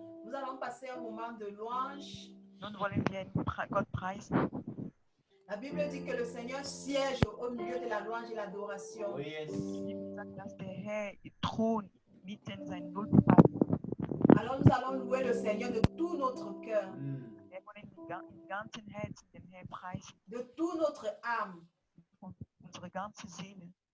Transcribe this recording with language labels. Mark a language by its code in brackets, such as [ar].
[fr] Nous allons passer un moment de louange. [de] Nun wollen wir Gott preisen. [fr] La Bible dit que le Seigneur siège au milieu de la louange et l'adoration. [en] Oh yes. [de] Die Bibel sagt, dass der Herr thront mitten seinen Wohlgefallen. [fr] Alors nous allons louer le Seigneur de tout notre cœur, [de] Wir wollen im ganzen Herzen den Herrn preisen, [fr] de toute notre âme, [de] von unserer ganzen Seele.